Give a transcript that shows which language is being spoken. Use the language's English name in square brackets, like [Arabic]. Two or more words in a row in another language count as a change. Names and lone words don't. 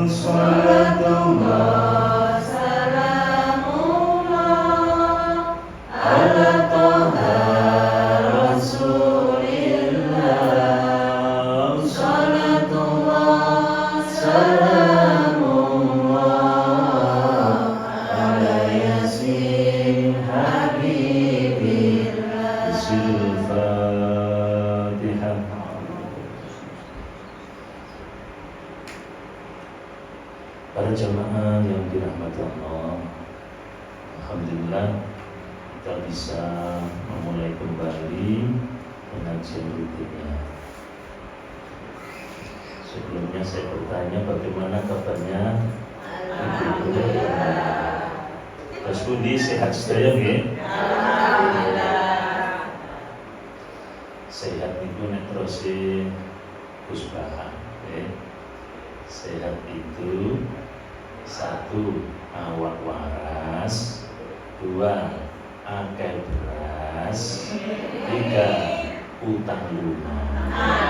[Arabic] صلاة الله سلام الله على طه رسول الله. صلاة الله سلام الله على يس حبيب الله. Al-Fatihah. [Indonesian] Para jamaah yang dirahmati Allah, alhamdulillah kita bisa memulai kembali pengajian rutinnya. Sebelumnya saya bertanya bagaimana kabarnya? Alhamdulillah. [Javanese] Mas Budi sehat sedaya nggih? Alhamdulillah. Sehat niku nek terus Kusbaha. [Indonesian] Sehat itu [Javanese] 1 awak waras, 2 akeh beras, 3 utang lunas.